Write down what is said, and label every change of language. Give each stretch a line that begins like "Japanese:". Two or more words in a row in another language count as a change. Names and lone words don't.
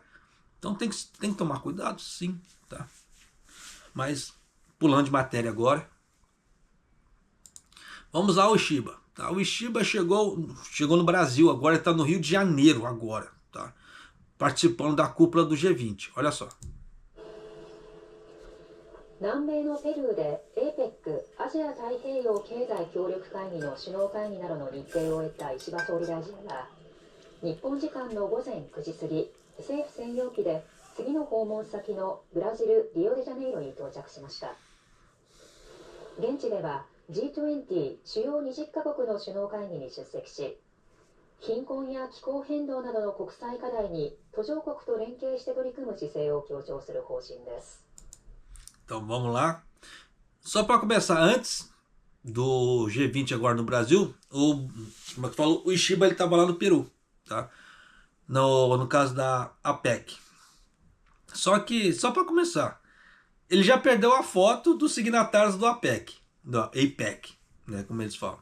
Portuguese: Então tem que tomar cuidado, sim. Tá? Mas, pulando de matéria agora, vamos lá ao Ishiba. Tá? O Ishiba chegou no Brasil, agora está no Rio de Janeiro, agora. Tá? Participando da cúpula do G20. Olha só.
Japanese: 南米のペルーで APEC アジア太平洋経済協力会議の首脳会議などの日程を終えた石破総理大臣は日本時間の午前9時過ぎ政府専用機で次の訪問先のブラジル・リオデジャネイロに到着しました。現地では G20 主要20カ国の首脳会議に出席し貧困や気候変動などの国際課題に途上国と連携して取り組む姿勢を強調する方針です。
Portuguese: Então vamos lá. Só para começar, antes do G20 agora no Brasil, como é que falou, o Ishiba ele estava lá no Peru, tá? No caso da APEC. Só para começar, ele já perdeu a foto dos signatários do APEC, né, como eles falam.